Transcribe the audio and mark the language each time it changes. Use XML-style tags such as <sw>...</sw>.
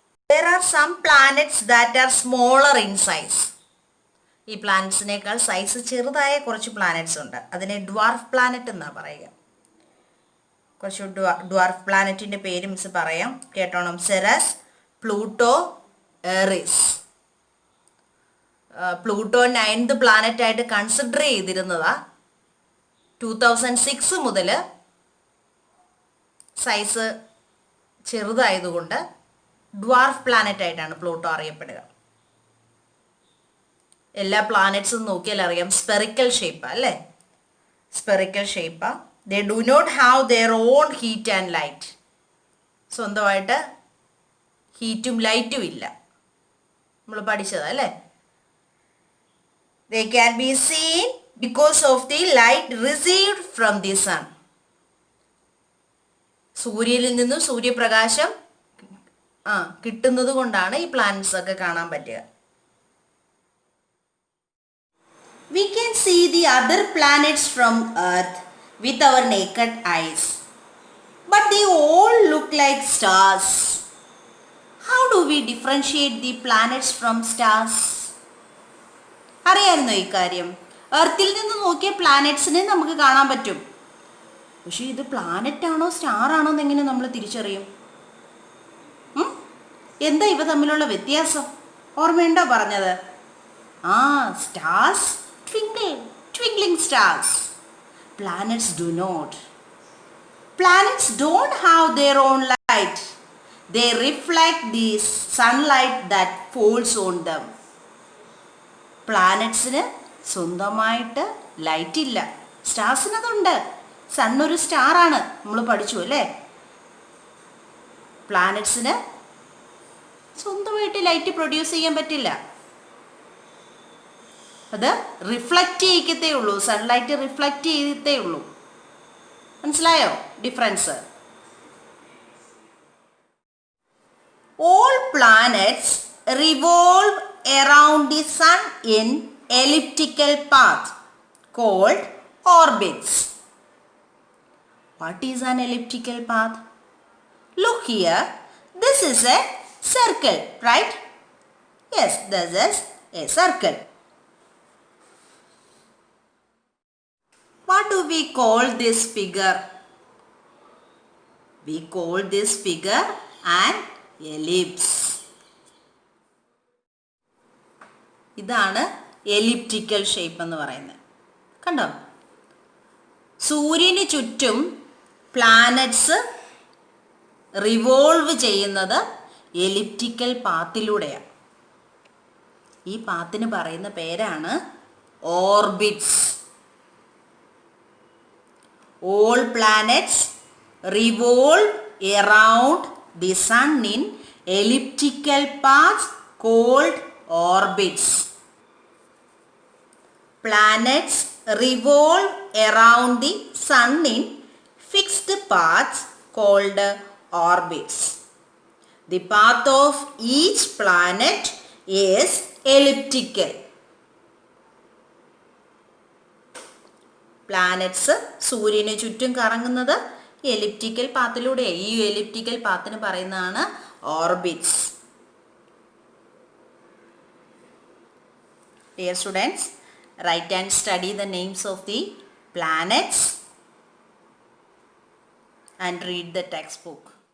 <en>There are some planets that are smaller in size.</en> <ml>ഈ പ്ലാനറ്റ്സിനേക്കാൾ size ചെറുതായ കുറച്ച് planets ഉണ്ട്. അതിനെ ഡ്വാർഫ് പ്ലാനറ്റ് എന്നാണ് പറയുക. കുറച്ച് ഡ്വാർഫ് പ്ലാനറ്റിൻ്റെ പേര് മിസ് പറയാം, കേട്ടോണം. സെറസ്, Pluto, Airy's. Pluto 9th പ്ലാനറ്റായിട്ട് consider ചെയ്തിരുന്നതാ. 2006 മുതൽ സൈസ് ചെറുതായതുകൊണ്ട് ഡ്വാർഫ് പ്ലാനറ്റ് ആയിട്ടാണ് പ്ലൂട്ടോ അറിയപ്പെടുക. എല്ലാ പ്ലാനറ്റ്സും നോക്കിയാൽ അറിയാം സ്പെറിക്കൽ ഷേപ്പാ അല്ലേ? Spherical ഷേപ്പാ.</ml> <en>They do not have their own heat and light.</en> <ml>സ്വന്തമായിട്ട് ഹീറ്റും ലൈറ്റും ഇല്ല. നമ്മൾ പഠിച്ചതാ അല്ലേ?</ml> <en>They can be seen because of the light received from the sun.</en> <ml>സൂര്യനിൽ നിന്നും സൂര്യപ്രകാശം കിട്ടുന്നത് കൊണ്ടാണ് ഈ പ്ലാനറ്റ്സ് ഒക്കെ കാണാൻ പറ്റുക.</ml> <en>We can see the other planets from Earth with our naked eyes, but they all look like stars. How do we differentiate the planets from stars?</en> <ml>അറിയാമായിരുന്നോ ഈ കാര്യം? എർത്തിൽ നിന്ന് നോക്കിയ പ്ലാനറ്റ്സിനെ നമുക്ക് കാണാൻ പറ്റും. പക്ഷേ ഇത് പ്ലാനറ്റ് ആണോ സ്റ്റാർ ആണോ എന്നെങ്ങനെ നമ്മൾ തിരിച്ചറിയും? എന്താ ഇവ തമ്മിലുള്ള വ്യത്യാസം? ഓർമ്മയുണ്ടോ പറഞ്ഞത്?</ml> <en>Stars twinkling stars. Planets do not. Planets don't have their own light. They reflect the sunlight that falls on them.</en> <ml>പ്ലാനറ്റ്സിന് സ്വന്തമായിട്ട് ലൈറ്റ് ഇല്ല. സ്റ്റാർസിന് അതുണ്ട്. സണ്ണൊരു സ്റ്റാറാണ്, നമ്മൾ പഠിച്ചു അല്ലേ? പ്ലാനറ്റ്സിന് സ്വന്തമായിട്ട് ലൈറ്റ് പ്രൊഡ്യൂസ് ചെയ്യാൻ പറ്റില്ല. അത് റിഫ്ലക്റ്റ് ചെയ്യിക്കത്തേ ഉള്ളൂ. സൺലൈറ്റ് റിഫ്ലക്റ്റ് ചെയ്തേ ഉള്ളൂ. മനസ്സിലായോ difference?</ml> <en>All planets revolve around the sun in elliptical path called orbits. What is an elliptical path? Look here. This is a circle, right? Yes, this is a circle. What do we call this figure? We call this figure an ellipse.</en> <ml>ഇതാണ് elliptical shape എന്ന് പറയുന്നത്. കണ്ടോ? സൂര്യന് ചുറ്റും planets revolve ചെയ്യുന്നത് elliptical പാത്തിലൂടെയാണ്. ഈ പാത്തിന് പറയുന്ന പേരാണ് orbits.</ml> <en>All planets revolve around the sun in elliptical paths called orbits. Planets revolve around the sun in fixed paths called orbits. The path of each planet is elliptical.</en> <ml>Planets സൂര്യന് ചുറ്റും കറങ്ങുന്നത് elliptical പാത്തിലൂടെ. ഈ elliptical പാത്തിന് പറയുന്നതാണ് orbits.</ml> <en>Dear students, write and study the names of the planets and read the textbook.</en>